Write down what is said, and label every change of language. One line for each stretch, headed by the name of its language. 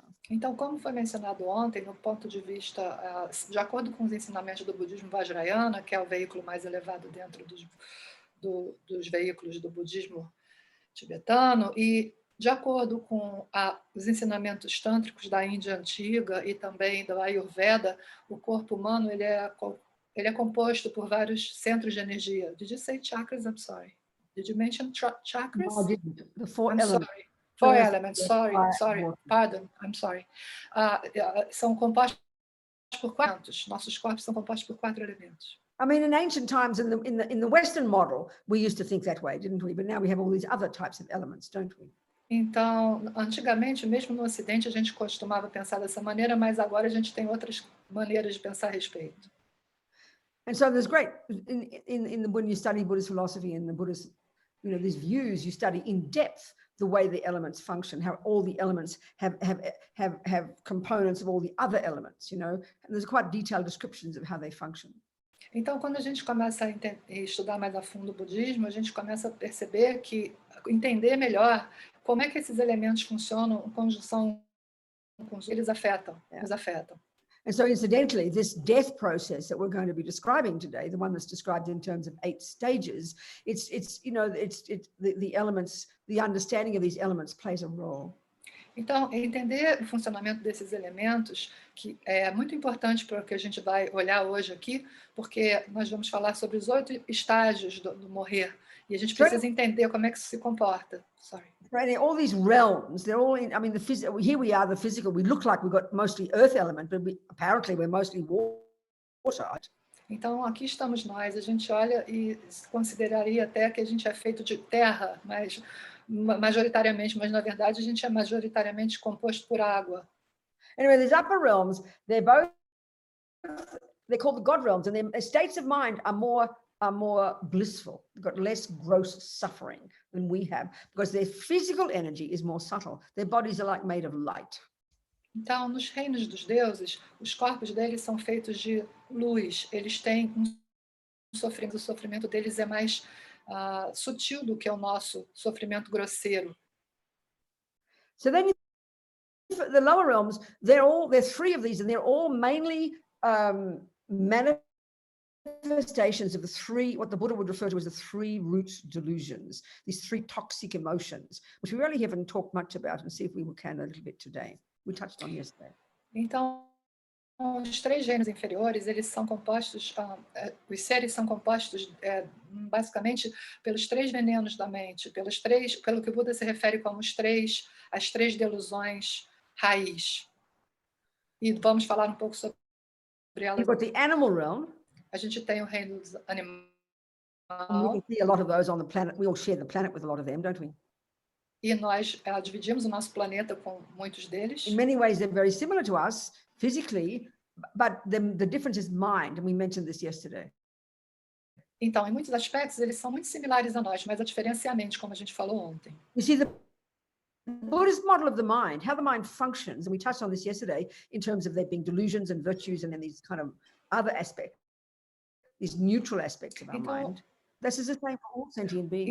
Portuguese: Então, como foi mencionado ontem, no ponto de vista, de acordo com os ensinamentos do budismo Vajrayana, que é o veículo mais elevado dentro dos veículos do budismo tibetano, e de acordo com os ensinamentos tântricos da Índia antiga e também do Ayurveda, o corpo humano ele é composto por vários centros de energia.
English: Did you say chakras? I'm sorry. Did you mention chakras? No, I didn't. The four I'm elements. sorry. Four elements, sorry, pardon, I'm sorry.
Portuguese: São compostos por 4. Nossos corpos são compostos por 4 elementos.
English: I mean, in ancient times, in the Western model, we used to think that way, didn't we? But now we have all these other types of elements, don't we?
Portuguese: Então, antigamente, mesmo no Ocidente, a gente costumava pensar dessa maneira, mas agora a gente tem outras maneiras de pensar a respeito.
English: And so there's great when you study Buddhist philosophy and the Buddhist, you know, these views, you study in depth the way the elements function, how all the elements have components of all the other elements, you know, and there's quite detailed descriptions of how they function.
Portuguese: Então, quando a gente começa a estudar mais a fundo o budismo, a gente começa a perceber entender melhor como é que esses elementos funcionam em conjunção com os eles nos afetam.
English: And so incidentally, this death process that we're going to be describing today, the one that's described in terms of 8 stages, it's you know, the elements, the understanding of these elements plays a role.
Portuguese: Então, entender o funcionamento desses elementos, que é muito importante para o que a gente vai olhar hoje aqui, porque nós vamos falar sobre os 8 estágios do morrer, e a gente precisa entender como é que isso se comporta.
English: Sorry. Right, all these realms, they're all in, I mean, here we are, the physical, we look like we've got mostly earth element, but apparently we're mostly water.
Portuguese: Então, aqui estamos nós, a gente olha e consideraria até que a gente é feito de terra, mas majoritariamente, mas na verdade a gente é majoritariamente composto por água.
English: Anyway, these upper realms, they're called the God realms, and their states of mind are more blissful. They've got less gross suffering than we have, because their physical energy is more subtle. Their bodies are like made of light.
Portuguese: Então, nos reinos dos deuses, os corpos deles são feitos de luz. Eles têm sofrimento. O sofrimento deles é mais sutil do que o nosso sofrimento grosseiro.
English: So then the lower realms, there's 3 of these, and they're all mainly manifestations of the 3, what the Buddha would refer to as the 3 root delusions, these 3 toxic emotions, which we really haven't talked much about, and see if we can a little bit today. We touched on yesterday.
Portuguese: Então, os 3 reinos inferiores, eles são compostos, os seres são compostos basicamente pelos 3 venenos da mente, pelo que o Buda se refere como as 3 delusões raiz. E vamos falar um pouco sobre elas.
English: You've got the animal realm.
Portuguese: A gente tem o reino dos animais.
English: We can see a lot of those on the planet. We all share the planet with a lot of them, don't we?
Portuguese: E nós dividimos o nosso planeta com muitos deles.
English: In many ways, they're very similar to us physically, but the difference is mind, and we mentioned this yesterday.
Portuguese: Então, em muitos aspectos, eles são muito similares a nós, mas a diferença é a mente, como a gente falou ontem.
English: You see, the Buddhist model of the mind, how the mind functions, and we touched on this yesterday in terms of there being delusions and virtues, and then these kind of other aspects, these neutral aspects of our mind. This is the same for all sentient beings.